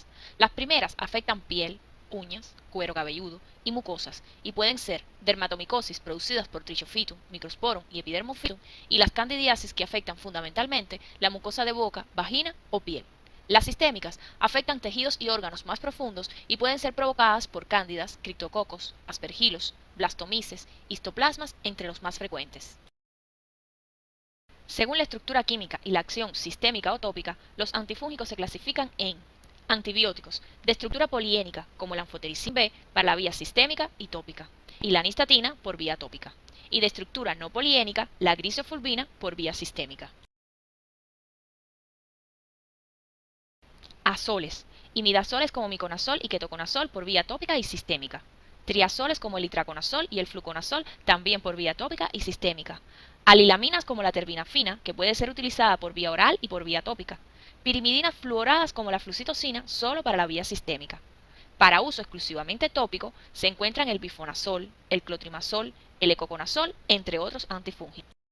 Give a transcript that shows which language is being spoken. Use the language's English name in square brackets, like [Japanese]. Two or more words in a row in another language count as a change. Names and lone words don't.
[Spanish] Las primeras afectan piel, uñas, cuero cabelludo y mucosas y pueden ser dermatomicosis producidas por Trichophytum, Microsporum y Epidermophytum y las candidiasis que afectan fundamentalmente la mucosa de boca, vagina o piel. Las sistémicas afectan tejidos y órganos más profundos y pueden ser provocadas por cándidas, criptococos, aspergilos, blastomices, histoplasmas entre los más frecuentes. Según la estructura química y la acción sistémica o tópica, los antifúngicos se clasifican en antibióticos de estructura poliénica, como el anfotericin B para la vía sistémica y tópica, y la nistatina por vía tópica, y de estructura no poliénica, la grisofulvina por vía sistémica. Azoles, imidazoles como miconazol y ketoconazol por vía tópica y sistémica. Triazoles como el itraconazol y el fluconazol también por vía tópica y sistémica. Alilaminas como la terbinafina, que puede ser utilizada por vía oral y por vía tópica. Pirimidinas fluoradas como la flucitocina, solo para la vía sistémica. Para uso exclusivamente tópico, se encuentran el bifonazol, el clotrimazol, el ecoconazol, entre otros antifúngicos.